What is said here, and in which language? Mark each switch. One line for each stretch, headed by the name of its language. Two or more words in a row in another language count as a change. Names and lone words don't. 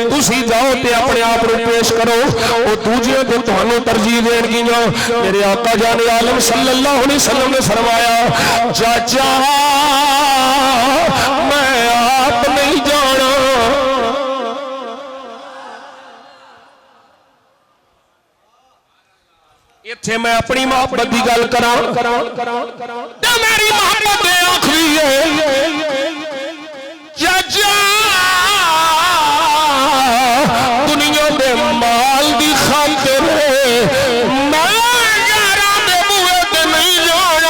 Punjabi: تسیں جاؤ تے اپنے آپ نوں پیش کرو، او دوجے کو تہانوں ترجیح دینگیاں. میرے آقا جان عالم
Arabic: صلى الله عليه وسلم
Punjabi: نے فرمایا، چاچا میں آپ نہیں جانا، ایتھے میں اپنی محبت کی گل کرا، میری محبت آخری ہے چاچا، دنیا دے مال کی خاطر میں یارا دے بوہے تے نہیں جانا.